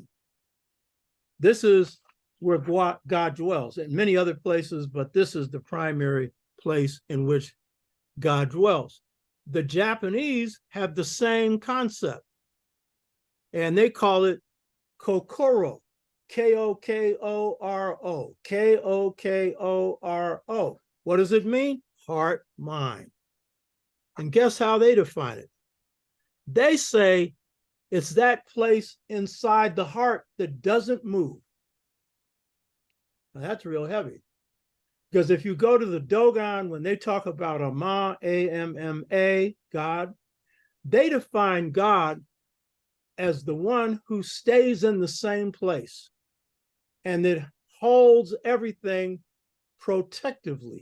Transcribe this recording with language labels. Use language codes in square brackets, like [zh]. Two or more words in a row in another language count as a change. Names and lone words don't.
[en] This is where God dwells, in many other places, but this is the primary place in which God dwells. The Japanese have the same concept, and they call it Kokoro, K-O-K-O-R-O, K-O-K-O-R-O. What does it mean? Heart, mind. And guess how they define it? They say it's that place inside the heart that doesn't move. Now, that's real heavy. Because if you go to the Dogon, when they talk about Ama, A-M-M-A, God, they define God as the one who stays in the same place and that holds everything protectively.